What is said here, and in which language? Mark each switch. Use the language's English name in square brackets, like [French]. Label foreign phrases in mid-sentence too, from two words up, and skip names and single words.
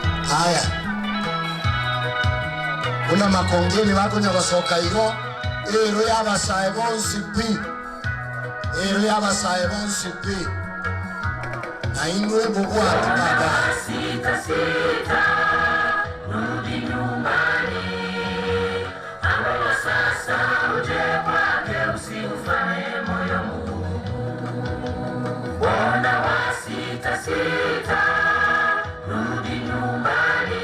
[Swahili] Haya. Kuna makongeni wako [Gusii] nyagosoka igo. Ero yaba saibonsi pi. Ero yaba saibonsi pi. Na inwe bugwati baba. [Swahili] Sita sita, rudi nyumbani. Ambayo sasa uje kwake, usiufanye moyo mgumu. Bwana wa sita sita, rudi nyumbani.